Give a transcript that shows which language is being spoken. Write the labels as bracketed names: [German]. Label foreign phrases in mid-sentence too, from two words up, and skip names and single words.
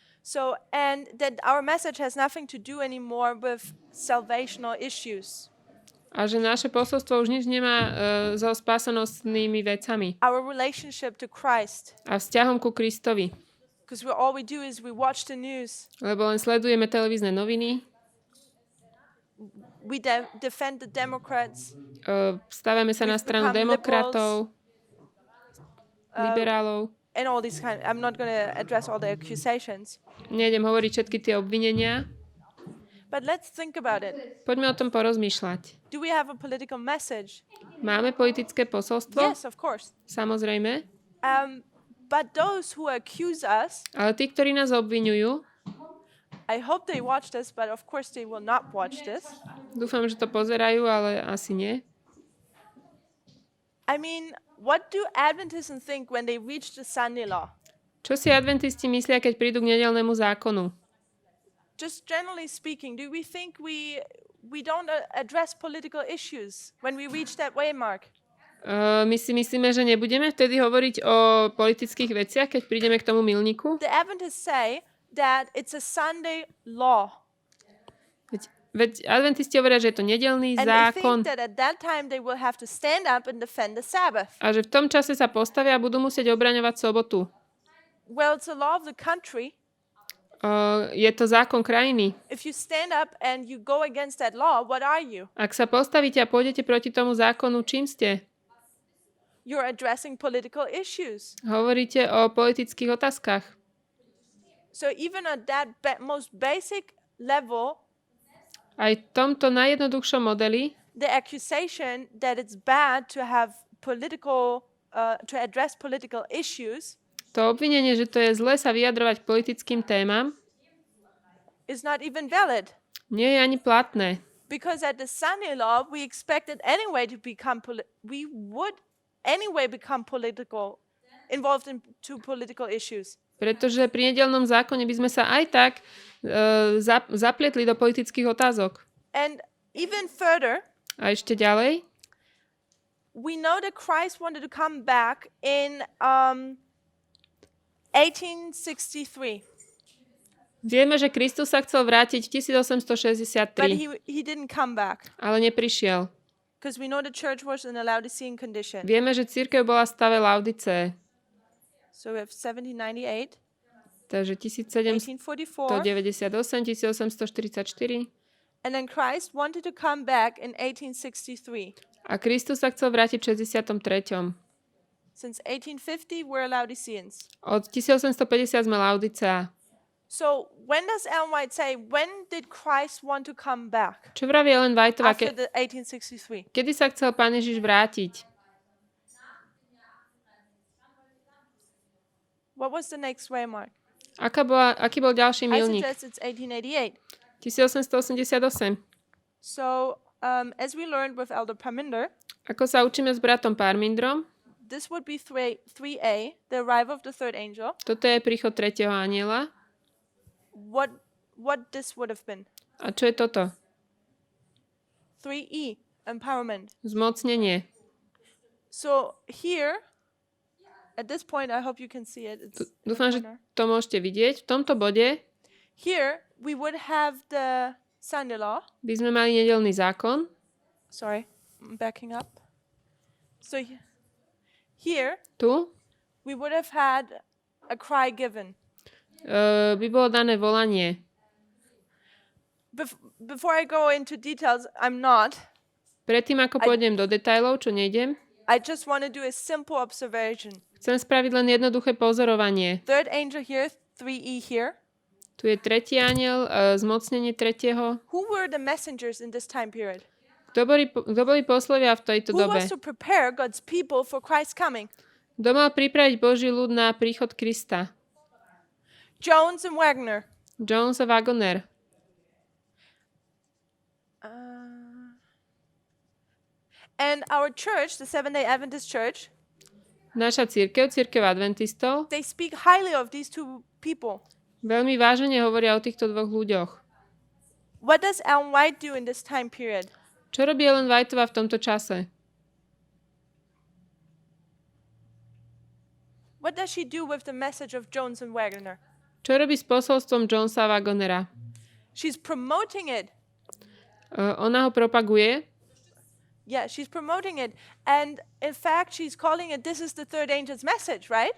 [English] So, and that our message has nothing to do anymore with salvational issues. [Slovak] A že naše posolstvo už nič nemá so spásanostnými vecami [English] Our relationship to Christ. [Slovak] a vzťahom ku Kristovi. [English] Because all we do is we watch the news. [Slovak] Lebo len sledujeme televízne noviny, [English] We defend the Democrats. [Slovak] stávame sa na [English] We've [Slovak] stranu [English] become [Slovak] demokratov, liberálov. [English] And all these I'm not going to address all the accusations. [Slovak] Nejdem hovoriť všetky tie obvinenia. [English] But let's think about it. [Slovak] Poďme o tom porozmýšľať. [English] Do we have a political message? [Slovak] Máme politické posolstvo? [English] Yes, of course. [Slovak] Samozrejme. [English] But those who accuse us, [Slovak] Ale tí, ktorí nás obviňujú, [English] I hope they watch this, but of course they will not watch this. [Slovak] dúfam, že to pozerajú, ale asi nie. [English] I mean, what do Adventists think when they reach the Sunday law? [Slovak] Čo si adventisti myslia, keď prídu k nedeľnému zákonu? [English] Just generally speaking, do we think we don't address political issues when we reach that waymark? [Slovak] My si myslíme, že nebudeme vtedy hovoriť o politických veciach, keď prídeme k tomu milníku? [English] The Adventists say that it's a Sunday law. [Slovak] Veď adventisti hovoria, že je to nedeľný [English] And they [Slovak] zákon [English] think that at that time they will have to stand up and defend the Sabbath. [Slovak] a že v tom čase sa postavia a budú musieť obraňovať sobotu. [English] Well, it's a law of the country. [Slovak] Je to zákon krajiny. [English] If you stand up and you go against that law, what are you? [Slovak] Ak sa postavíte a pôjdete proti tomu zákonu, čím ste? [English] You're addressing political issues. [Slovak] Hovoríte o politických otázkach. [English] So even at that most basic level, [Slovak] Aj v tomto najjednoduchšom modeli [English] the accusation that it's bad to have to address political issues [Slovak] to obvinenie, že to je zle sa vyjadrovať k politickým témam, [English] is not even valid. [Slovak] nie je ani platné. [English] Because at the Sunday law, we expected anyway to become we would anyway become involved into political issues. [Slovak] Pretože pri nedeľnom zákone by sme sa aj tak zapletli do politických otázok. [English] And even further, [Slovak] A ešte ďalej, [English] we know that Christ wanted to come back in 1863. [Slovak] vieme, že Kristus sa chcel vrátiť v [English] But [Slovak] 1863, [English] he didn't come back. [Slovak] ale neprišiel. [English] Because we know the church was in a Laodicean condition. [Slovak] Vieme, že cirkev bola v stave Laodice, [English] So we have 1798, [Slovak] takže 1798, [English] 1844, [Slovak] 1844. [English] and then Christ wanted to come back in 1863. [Slovak] A Kristus sa chcel vrátiť v 63. [English] Since 1850, we're Laodiceans. [Slovak] Od 1850 sme Laodicea. [English] So when does Ellen White say, when did Christ want to come back? [Slovak] Čo vraví Ellen Whiteová, [English] After the 1863. [Slovak] kedy sa chcel Pán Ježiš vrátiť? [English] What was the next waymark? [Slovak] Aký bol ďalší [English] I [Slovak] milník? [English] suggest it's 1888. [Slovak] 1888. [English] So as we learned with Elder Parminder, [Slovak] Ako sa učíme s bratom Parmindrom, [English] this would be 3a, the arrival of the third angel. [Slovak] toto je príchod tretieho anjela. [English] What this would have been. [Slovak] A čo je toto? [English] 3e, empowerment. [Slovak] Zmocnenie. [English] So here, at this point, I hope you can see it. [Slovak] Dúfam, že to môžete vidieť. V tomto bode [English] Here, we would have the Sunday law. [Slovak] by sme mali nedeľný zákon. [English] Sorry, I'm backing up. So here, [Slovak] Tu [English] we would have had a cry given. [Slovak] by bolo dané volanie. [English] Before I go into details, I'm not. [Slovak] Predtým, ako pôjdem do detailov, čo nejdem, [English] I just want to do a simple observation. [Slovak] chcem spraviť len jednoduché pozorovanie. [English] Third angel here, 3e here. [Slovak] Tu je tretí anjel, zmocnenie tretieho. [English] Who were the messengers in this time period? [Slovak] Kto boli poslovia v tejto [English] Who [Slovak] dobe? [English] was to prepare God's people for Christ's coming? [Slovak] Kto mal pripraviť Boží ľud na príchod Krista? [English] Jones and Wagner. [Slovak] Jones a Wagner. [English] And our church, the Seventh-day Adventist Church, [Slovak] Naša cirkev adventistov, [English] they speak highly of these two people. [Slovak] veľmi vážne hovoria o týchto dvoch ľuďoch. [English] What does Ellen White do in this time period? [Slovak] Čo robí Ellen Whiteová v tomto čase? [English] What does she do with the message of Jones and Wagner? [Slovak] Čo robí s posolstvom Jonesa Wagonera? [English] She's promoting it. [Slovak] Ona ho propaguje. [English] Yeah, she's promoting it. And in fact, she's calling it, this is the third angel's message, right?